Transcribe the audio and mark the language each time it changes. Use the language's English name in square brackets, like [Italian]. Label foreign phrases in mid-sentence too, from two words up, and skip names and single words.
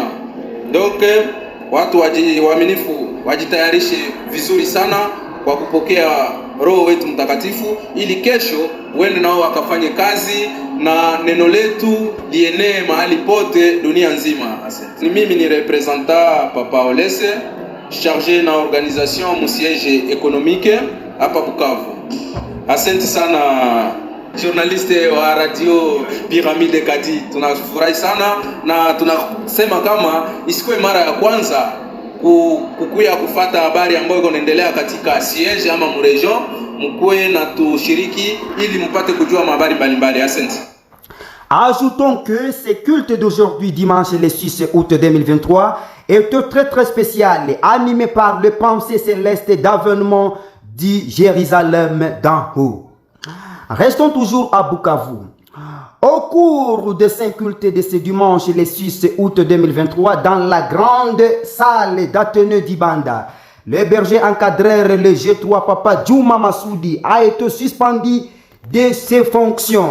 [Swahili] Donc watu waaminifu wajitayarishe vizuri sana kwa kupokea Roho wetu Mtakatifu ili kesho wende nao wakafanye kazi na neno letu lienee mahali pote dunia nzima. Ni mimi ni representant Papa Olese chargé na organisation mu [French] siège économique [Swahili] hapa Bukavu. Asante sana journaliste wa radio Pyramide Kadi, tunafurahi sana na tunasema kama isikuwe mara ya kwanza kukuya kufata habari ambayo inaendelea katika siege ama mregion, mkuwe na tushiriki ili mpate kujua habari mbalimbali. Asante. [French] Ajoutons que ce culte d'aujourd'hui, dimanche le 6 août 2023, est très spécial, animé par le pensée céleste d'avènement du Jérusalem d'en haut. Restons toujours à Bukavu. Au cours de saint culte de ce dimanche le 6 août 2023, dans la grande salle d'Athénée d'Ibanda, le berger encadreur, le G3 Papa Juma Massoudi, a été suspendu de ses fonctions.